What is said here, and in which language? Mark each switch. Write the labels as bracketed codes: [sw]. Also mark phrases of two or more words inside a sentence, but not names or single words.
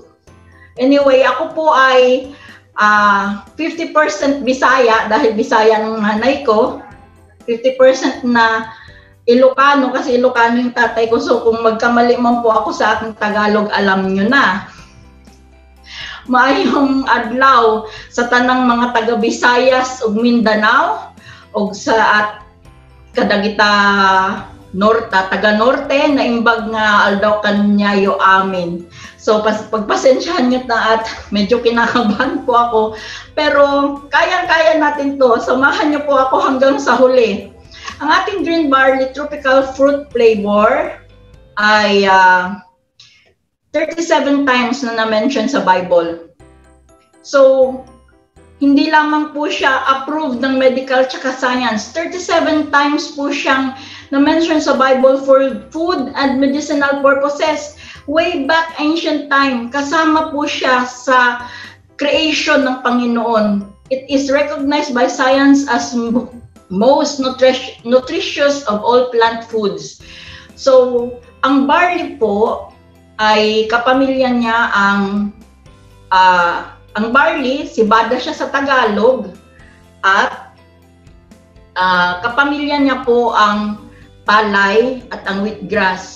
[tl] Anyway, ako po ay 50% Bisaya dahil Bisaya ng nanay ko, 50% na Ilocano kasi Ilocano yung tatay ko. So kung magkamali man po ako sa aking Tagalog, alam nyo na. [ceb] maayong adlaw sa tanang mga taga Visayas ug Mindanao ug sa at kadagita taga Norte na [ilo] imbag nga aldaw kanyayo amin. [tl] So pagpasensyahan nyo na at medyo kinakabahan po ako, pero kayang-kaya natin to. Samahan nyo po ako hanggang sa huli. Ang ating [en] green barley tropical fruit flavor [tl] ay [en] 37 times [tl] na na-mention sa Bible. So, hindi lamang po siya approved ng medical tsaka science. [en] 37 times [tl] po siyang na-mention sa Bible [en] for food and medicinal purposes. Way back ancient time, [tl] kasama po siya sa creation ng Panginoon. [en] It is recognized by science as most nutritious of all plant foods. So, [tl] ang barley po ay kapamilya niya ang barley, sibada siya sa Tagalog, at kapamilya niya po ang palay at ang wheatgrass.